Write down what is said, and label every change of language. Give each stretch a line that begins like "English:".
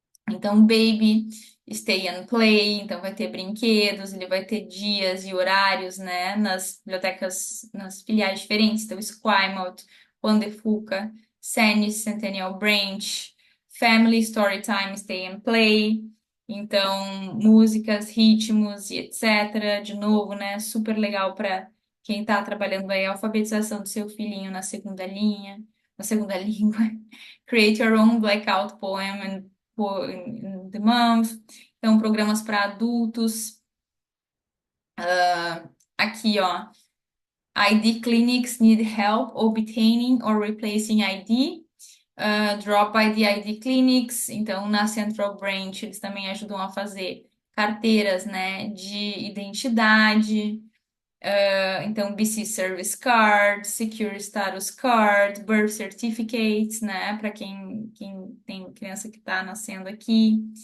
Portuguese: Então, Baby, Stay and Play, então vai ter brinquedos, ele vai ter dias e horários, né, nas bibliotecas, nas filiais diferentes, então Esquimalt, Juan de Fuca, Senes, Centennial Branch, Family Storytime, Stay and Play, então músicas, ritmos e etc. De novo, né, super legal para quem está trabalhando aí a alfabetização do seu filhinho na segunda linha, na segunda língua.
English: Create your own blackout poem and in the month.
Portuguese: Então, programas para adultos. Aqui, ó.
English: ID clinics need help obtaining or replacing ID. Drop ID clinics.
Portuguese: Então, na Central Branch, eles também ajudam a fazer carteiras, né, de identidade. Então, BC Service Card, Secure Status Card, Birth Certificates, né, para quem tem criança que está nascendo aqui.